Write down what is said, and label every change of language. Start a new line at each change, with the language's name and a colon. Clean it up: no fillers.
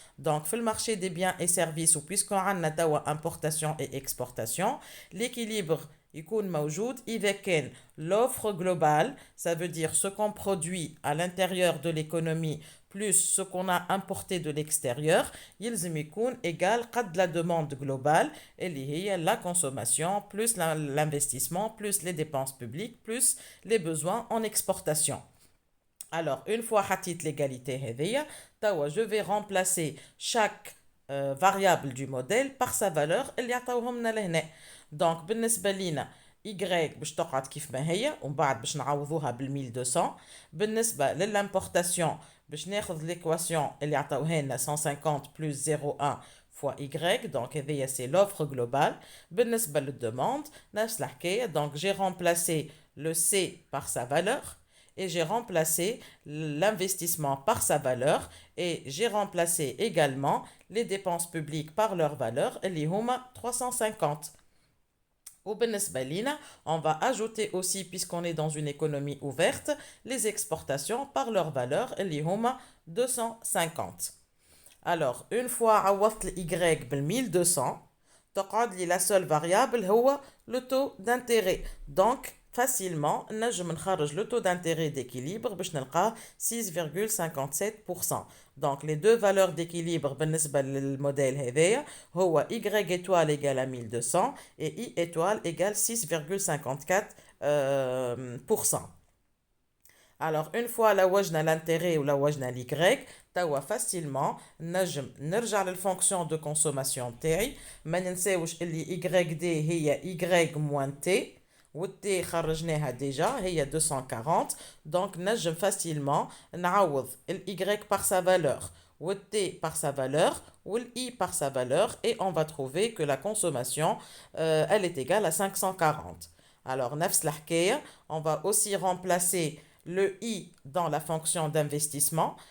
French: Donc, le marché des biens et services, ou puisqu'on a importation et exportation, l'équilibre
Arabic: يكون موجود إذا كان
French: l'offre globale, ça veut dire ce qu'on produit à l'intérieur de l'économie plus ce qu'on a importé de l'extérieur,
Arabic: يلزم يكون
French: égal
Arabic: قد
French: la demande globale
Arabic: اللي هي
French: la consommation plus l'investissement plus les dépenses publiques plus les besoins en exportation. Alors, une fois
Arabic: حطيت
French: l'égalité
Arabic: هذيا, توا
French: je vais remplacer chaque variable du modèle par sa valeur
Arabic: اللي عطاوهم لنا لهنا.
French: Donc,
Arabic: بالنسبة لينا Y باش تقعد كيف ما هي ومن بعد باش نعوضوها بال 1200. بالنسبة للimportation باش ناخذ l'équation اللي عطاوها لنا 150
French: plus 0,1 fois
Arabic: Y.
French: Donc,
Arabic: هذيا
French: c'est l'offre globale.
Arabic: بالنسبة للدemande نفس الحكاية.
French: Donc, j'ai remplacé le C par sa valeur. Et j'ai remplacé l'investissement par sa valeur et j'ai remplacé également les dépenses publiques par leur valeur,
Arabic: اللي هما
French: 350. Au
Arabic: بالنسبة لينا,
French: on va ajouter aussi, puisqu'on est dans une économie ouverte, les exportations par leur valeur,
Arabic: اللي هما
French: 250. Alors, une fois
Arabic: عوضت ال Y بال 1200, تقعد لي
French: la seule variable
Arabic: هو
French: le taux d'intérêt. Donc, facilement,
Arabic: نجم نخرج
French: le taux d'intérêt d'équilibre
Arabic: باش نلقاه
French: 6,57%. Donc, les deux valeurs d'équilibre
Arabic: بالنسبة للموديل هذايا هو
French: Y étoile égale à 1200 et I étoile égale 6,54%. Alors, une fois
Arabic: la wajna
French: l'intérêt ou la wajna l'y,
Arabic: توا
French: facilement
Arabic: نجم نرجع
French: للfonction de consommation
Arabic: تاعي. ما ننساوش اللي y d هي y moins t و t خرجناها ديجا هي 240.
French: Donc
Arabic: نجم
French: facilement
Arabic: نعوض ال
French: y par sa valeur ou t par sa valeur ou i par sa valeur et on va trouver que la consommation elle est égale à 540. Alors
Arabic: نفس الحكاية,
French: on va aussi remplacer le i dans la fonction d'investissement.